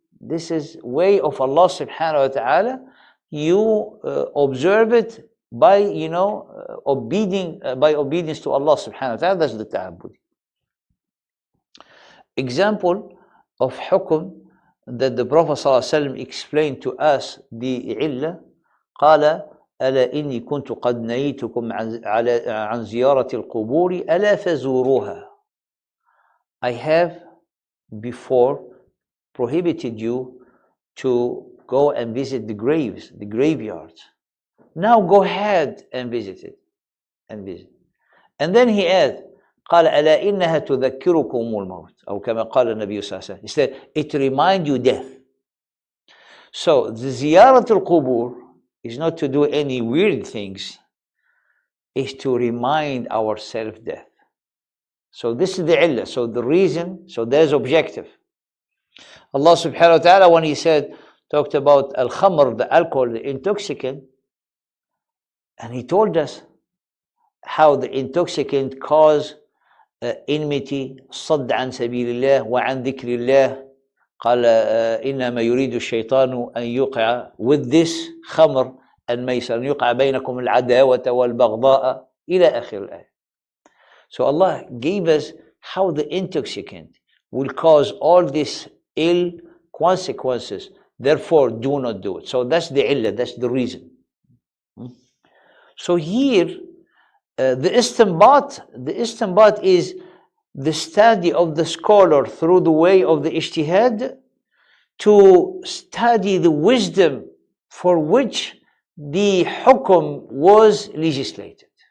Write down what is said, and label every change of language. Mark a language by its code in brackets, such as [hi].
[en] This is way of Allah subhanahu wa ta'ala. You observe it by, by obedience to Allah subhanahu wa ta'ala. That's the ta'abbudi. Example of hukum that the Prophet ﷺ explained to us the illah. [ar] قال ألا إني كنت قد نهيتكم عن زيارة القبور ألا فزوروها. [en] I have before prohibited you to go and visit the graves, the graveyards. Now go ahead and visit it, and visit. And then he adds, [ar] قال ألا إنها تذكركم الموت أو كما قال النبي صلى الله عليه وسلم. [en] He said, it reminds you death. So the [ar] زيارة القبور [en] is not to do any weird things, is to remind ourselves death. So this is the illah. So the reason, so there's objective. Allah subhanahu wa ta'ala, when he talked about al-khamr, the alcohol, the intoxicant, and he told us how the intoxicant cause enmity, [ar] صد عن سبيل الله وعن ذكر الله. قال إنما يريد الشيطان أن يوقع, [en] with this [ar] خمر الميسر أن يوقع بينكم العداوة والبغضاء إلى آخر الآية. [en] So Allah gave us how the intoxicant will cause all these ill consequences. Therefore, do not do it. So that's the illah, that's the reason. So here, the istinbat is the study of the scholar through the way of the ijtihad to study the wisdom for which the hukum was legislated.